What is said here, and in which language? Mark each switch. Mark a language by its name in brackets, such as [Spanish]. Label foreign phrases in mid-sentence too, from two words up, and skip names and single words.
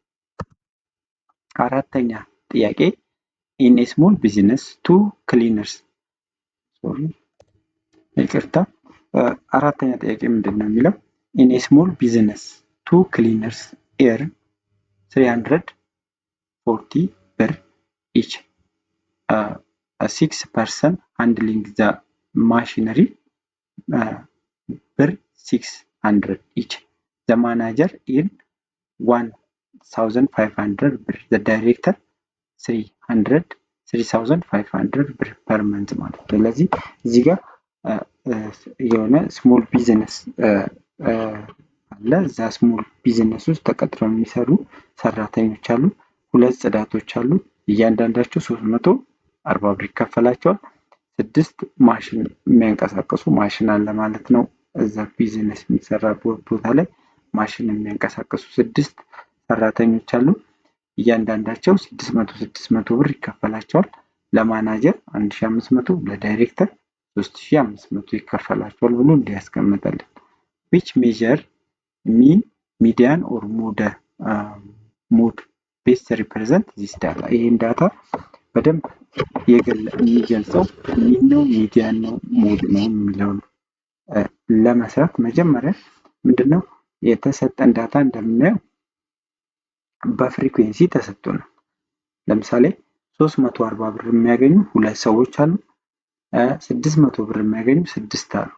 [Amharic] አራተኛ ጥያቄ [English] in a small business two cleaners [Amharic] ይቅርታ፣ አራተኛ ጥያቄ ምንድን ነው የሚለው [English] in a small business two cleaners earn 340 birr each 6% handling the machinery ብር 600 each. The manager in 1500 ብር. The director 3500 ብር per month [Amharic] ማለት ነው። ስለዚህ እዚህ ጋር የሆነ [English] small business [Amharic] አለ። እዛ ስሞል ቢዝነስ ውስጥ ተቀጥረው የሚሰሩ ሰራተኞች አሉ። 2 ጽዳቶች አሉ። እያንዳንዳቸው 340 ብር ይከፈላቸዋል። 6 ማሽን የሚያንቀሳቅሱ ማሽን አለ ማለት ነው። እዛ ቢዝነስ የሚሰራ ቦታ ላይ ማሽን የሚያንቀሳቅሱ 6 ሰራተኞች አሉ። እያንዳንዳቸው 600 ብር ይከፈላቸዋል። ለማናጀር 1500፣ ለዳይሬክተር 3500 ይከፈላቸዋል ብሎ እንዲያስቀምጠልን። [English] which measure mean, median or mode best represent this data. [Amharic] ይሄን ዳታ በደንብ የሚገልጸው ሚን ነው ሚዲያን ነው ሞድ ነው የሚለውን ለመስራት መጀመሪያ ምንድነው የተሰጠን ዳታ እንደምናየው በፍሪኩዌንሲ ተሰጥቶናል። ለምሳሌ 340 ብር የሚያገኙ 2 ሰዎች አሉ። 600 ብር የሚያገኙ 6 አሉ።